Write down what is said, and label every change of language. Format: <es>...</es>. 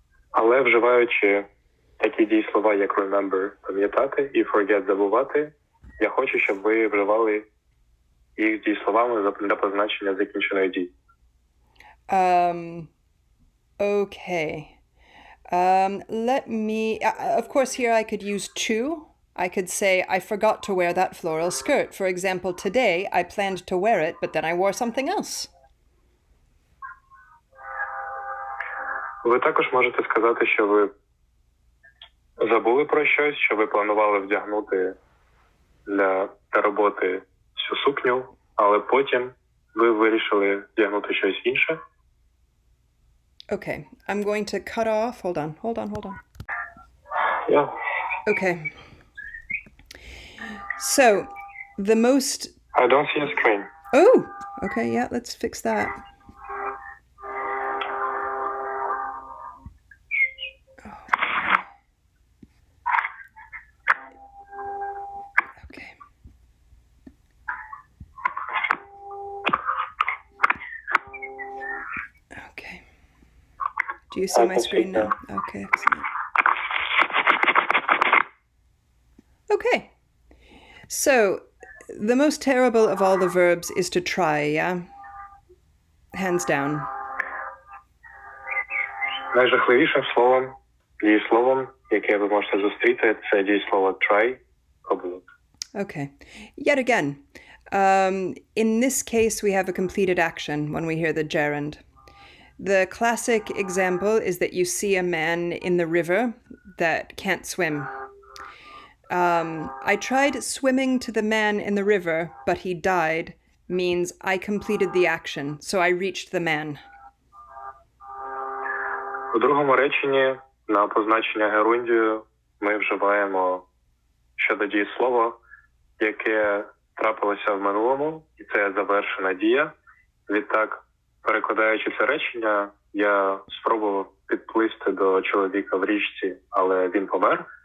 <uk>Але вживаючи такі дієслова, як remember – пам'ятати і forget – забувати, я хочу, щоб ви вживали їх дієсловами для позначення закінченої дії.</uk> <en>Okay. Let me, of course, here I could use to. I could say, I forgot to wear that floral skirt. For example, today I planned to wear it, but then I wore something else.</en> <uk>Ви також можете сказати, що ви забули про щось, що ви планували вдягнути для роботи цю сукню, але потім ви вирішили вдягнути щось інше.</uk> <en>Okay, I'm going to cut off. Hold on. Yeah. Okay. So, the most... I don't see a screen. Oh, okay, yeah, let's fix that. Okay. Okay. Do Do you see my screen now? Okay, excellent. Okay. So, the most terrible of all the verbs is to try, yeah? Hands down.</en> <uk>Найжахливішим словом, дієсловом, яке ви можете зустріти, це дієслово try, пробувати.</uk> <en>Okay. Yet again, in this case, we have a completed action when we hear the gerund. The classic example is that you see a man in the river that can't swim. I tried swimming to the man in the river, but he died, means I completed the action, so I reached the man.</en> <uk>У другому реченні на позначення герундію ми вживаємо щодо дієслова, яке трапилося в минулому, і це завершена дія. Відтак, перекладаючи це речення, я спробував підплисти до чоловіка в річці, але він помер.</uk>